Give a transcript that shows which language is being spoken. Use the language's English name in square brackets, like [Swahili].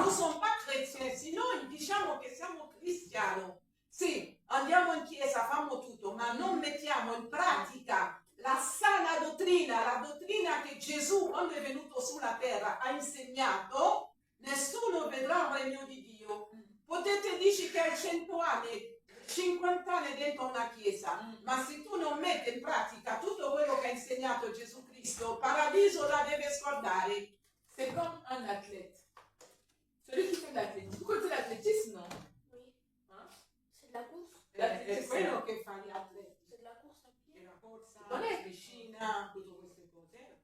[Italian] nous ne siamo pas chrétiens, se noi diciamo che siamo cristiani, sì, andiamo in chiesa, facciamo tutto, ma non mettiamo in pratica la sana dottrina, la dottrina che Gesù, quando è venuto sulla terra, ha insegnato, nessuno vedrà il regno di Dio. Potete dire che hai 100 anni, 50 anni dentro una chiesa, ma se tu non metti in pratica tutto quello che ha insegnato Gesù Cristo, il paradiso la deve scordare. [French] C'est comme un athlète. Celui qui fait de l'athlétisme. Vous connaissez l'athlétisme, non? Oui. Hein? C'est de la course. [Italian] È quello che fa gli atleti. [French] C'est de la course à pied. [Italian] La corsa, Non è la piscina, tutte queste cose.